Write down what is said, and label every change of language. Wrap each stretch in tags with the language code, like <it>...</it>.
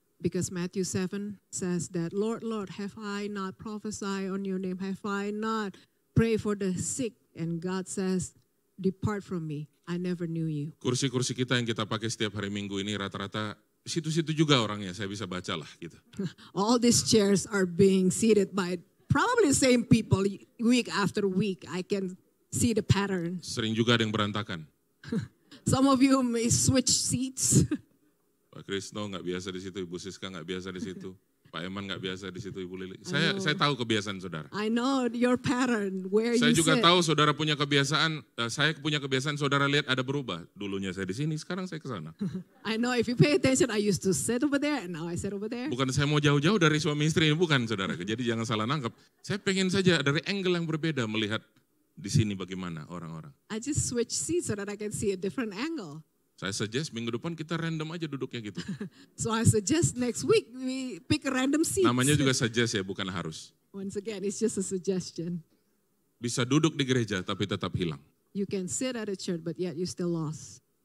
<en>Because Matthew 7 says that, Lord, Lord, have I not prophesied on your name? Have I not prayed for the sick? And God says, depart from me. I never knew you.</en> <id>Kursi-kursi kita yang kita pakai setiap hari Minggu ini rata-rata situ-situ juga orangnya, saya bisa baca lah gitu.</id> <en>All these chairs are being seated by probably the same people week after week. I can see the pattern.</en> <id>Sering juga ada yang berantakan.</id> <en>Some of you may switch seats.</en> <id>Pak Krisno nggak biasa di situ, Ibu Siska nggak biasa di situ, Pak Eman nggak biasa di situ, Ibu Lili. Saya tahu kebiasaan saudara.</id> <en>I know your pattern, where</en> <id>Saya</id> <en>you</en> <id>juga</id> <en>sit.</en> <id>tahu saudara punya kebiasaan, saya punya kebiasaan saudara lihat ada berubah. Dulunya saya di sini, sekarang saya ke sana.</id> <en>I know if you pay attention, I used to sit over there and now I sit over there.</en> <id>Bukan saya mau jauh-jauh dari suami istri ini, bukan saudara. Jadi jangan salah nangkep. Saya pengen saja dari angle yang berbeda melihat di sini bagaimana orang-orang.</id> <en>I just switch seats so that I can see a different angle.</en> <id>Saya suggest minggu depan kita random aja duduknya gitu.</id> <en>So I suggest next week we pick a random seat.</en> <id>Namanya juga suggest ya, bukan harus.</id> <en>Once again, it's just a suggestion.</en> <id>Bisa duduk di gereja tapi tetap hilang.</id> <en>You can sit at a church, but yet you still lost.</en>